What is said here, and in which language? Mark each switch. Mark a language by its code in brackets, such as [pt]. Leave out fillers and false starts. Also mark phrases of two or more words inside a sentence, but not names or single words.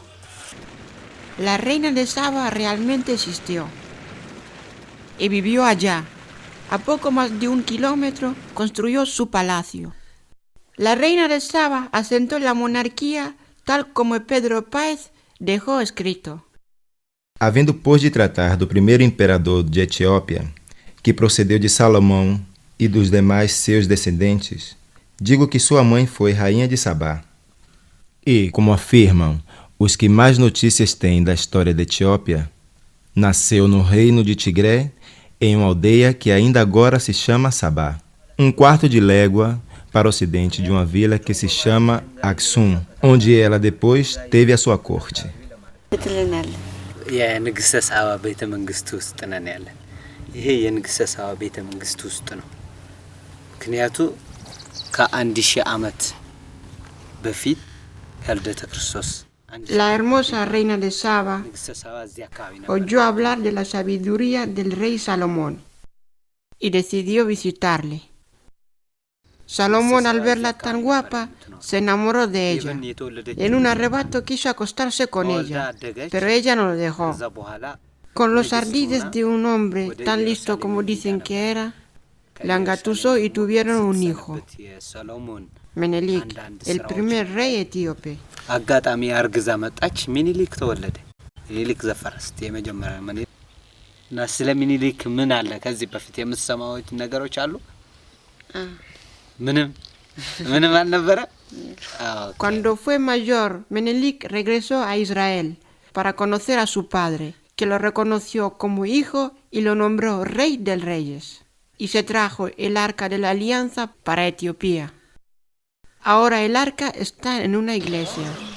[es] La reina de Saba realmente existió. Y vivió allá. A poco más de 1 kilómetro construyó su palacio. La reina de Saba asentó la monarquía tal como Pedro Páez dejó escrito. [pt] Havendo por de tratar do primeiro imperador de Etiópia, que procedeu de Salomão e dos demais seus descendentes, digo que sua mãe foi rainha de Sabá. E, como afirmam os que mais notícias têm da história da Etiópia, nasceu no reino de Tigré, em uma aldeia que ainda agora se chama Sabá, 1/4 de légua para o ocidente de uma vila que se chama Axum, onde ela depois teve a sua corte. [am] የንግሥተ ሳባ ቤተ መንግስት ውስጥ ነን ያለን። ይሄ የንግሥተ ሳባ ቤተ መንግስት ውስጥ ነው። ምክንያቱ ከ1000 ዓመት በፊት ከልደተ ክርስቶስ [es] La hermosa reina de Saba oyó hablar de la sabiduría del rey Salomón y decidió visitarle. Salomón, al verla tan guapa, se enamoró de ella. En un arrebato quiso acostarse con ella, pero ella no lo dejó. Con los ardides de un hombre tan listo como dicen que era, la engatusó y tuvieron un hijo, Menelik, el primer rey etíope. [am] አጋጣሚ አርግዛ መጣች። ሚኒሊክ ተወለደ። ሚኒሊክ ዘፈረስት የመጀመሪያ ሚኒሊክ እና ስለ ሚኒሊክ ምን አለ ከዚህ በፊት የምትሰማው ነገሮች አሉ? ምንም አልነበረ? [es] Cuando fue mayor, Menelik regresó a Israel para conocer a su padre, que lo reconoció como hijo y lo nombró rey de reyes. Y se trajo el arca de la alianza para Etiopía. Ahora el arca está en una iglesia.